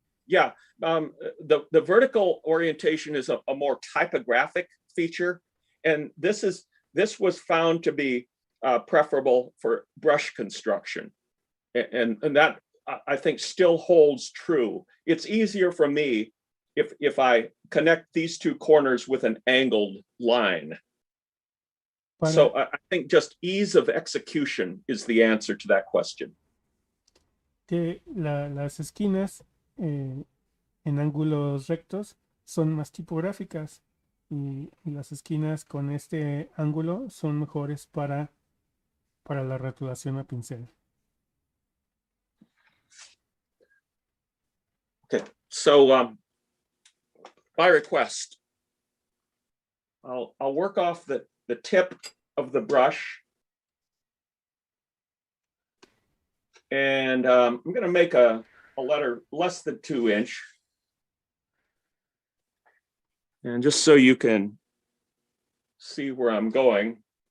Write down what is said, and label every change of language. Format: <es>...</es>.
<en>Yeah, the vertical orientation is a more typographic feature, and this was found to be preferable for brush construction, and that I think still holds true. It's easier for me if I connect these two corners with an angled line. So I think just ease of execution is the answer to that question.</en> <es>Que las esquinas en ángulos rectos son más tipográficas y las esquinas con este ángulo son mejores para la rotulación a pincel.</es> <en>Okay, so by request, I'll work off the tip of the brush, and I'm going to make a letter less than 2-inch, and just so you can see where I'm going.</en>